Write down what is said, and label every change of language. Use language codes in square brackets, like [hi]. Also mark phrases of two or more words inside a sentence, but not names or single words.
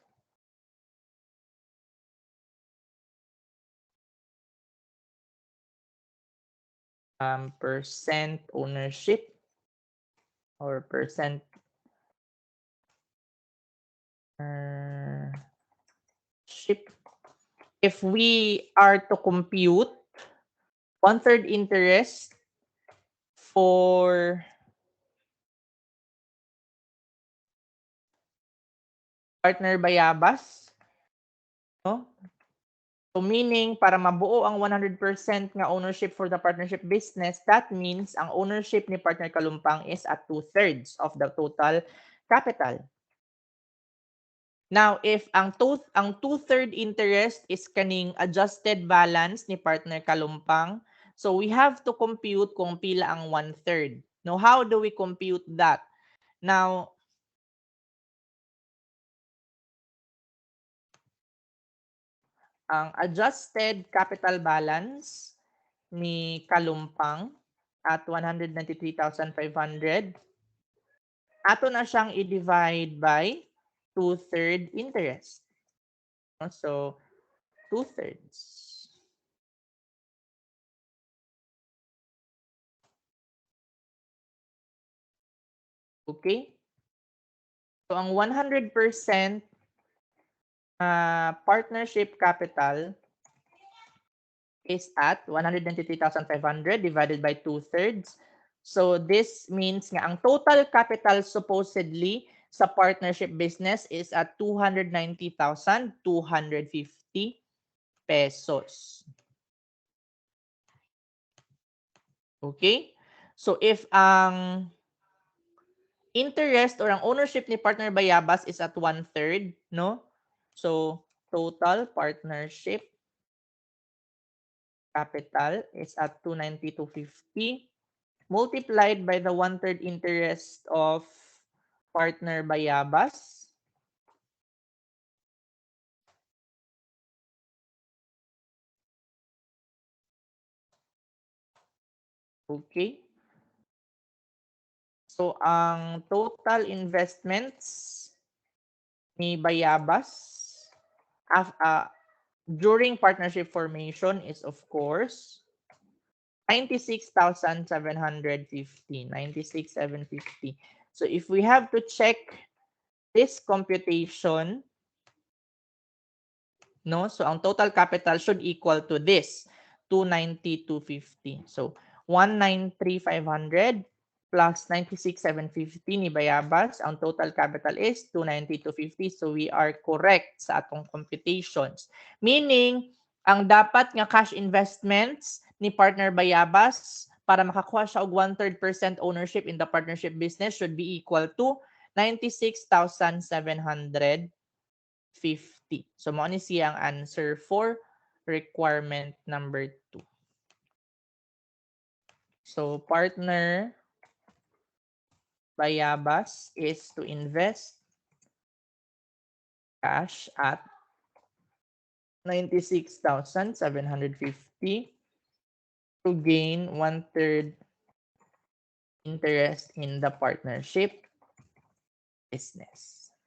[en] Percent ownership or percent ship. If we are to compute one-third interest for partner Bayabas, no? [ceb] So meaning, para mabuo ang 100% nga ownership [en] for the partnership business, that means [ceb] ang ownership ni partner Kalumpang [en] is at 2/3 of the total capital. Now, if ang two-third interest is kaning adjusted balance ni partner Kalumpang, so we have to compute [ceb] kung pila ang [en] 1/3. Now, how do we compute that? Now, [ceb] ang [en] adjusted capital balance [ceb] ni Kalumpang at 193,500, ato na siyang i-divide [en] by 2/3 interest. So, 2/3. Okay? So, ang 100% partnership capital is at 193,500 divided by 2/3. So, this means nga ang total capital supposedly sa partnership business is at 290,250 pesos. Okay? So, if ang interest or ang ownership ni partner Bayabas is at 1/3, no? So, total partnership capital is at 290,250 multiplied by the 1/3 interest of partner Bayabas. Okay. So, ang total investments ni Bayabas during partnership formation is, of course, 96,750. 96,750. So, if we have to check this computation, no? So, ang total capital should equal to this, 290,250. So, 193,500 plus 96,750 ni Bayabas. Ang total capital is 290,250. So, we are correct [ceb] sa atong [en] computations. Meaning, [ceb] ang dapat nga [en] cash investments ni partner Bayabas [ceb] para makakuha siya og [en] 1/3% ownership in the partnership business should be equal to 96,750. So, [ceb] mo ni siya ang [en] answer for requirement number 2. So, partner Bayabas is to invest cash at 96,750 to gain 1/3 interest in the partnership business.